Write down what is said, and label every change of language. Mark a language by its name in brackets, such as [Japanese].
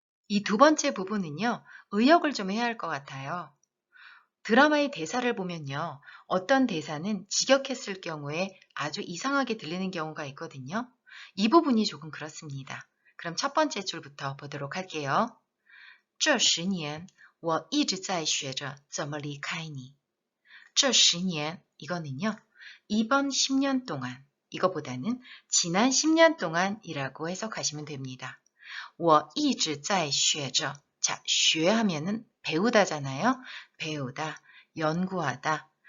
[Korean] 이 두 번째 부분은요, 의역을 좀 해야 할 것 같아요. 드라마의 대사를 보면요, 어떤 대사는 직역했을 경우에 아주 이상하게 들리는 경우가 있거든요. 이 부분이 조금 그렇습니다. 그럼 첫 번째 줄부터 보도록 할게요. [Chinese] 这十年我一直在学着怎么离开你. 这十年, [Korean] 이거는요, 이번 10년 동안, 이거보다는 지난 10년 동안이라고 해석하시면 됩니다. [Chinese] 我一直在学着. [Korean] 자, 学 하면은 배우다잖아요. 배우다, 연구하다.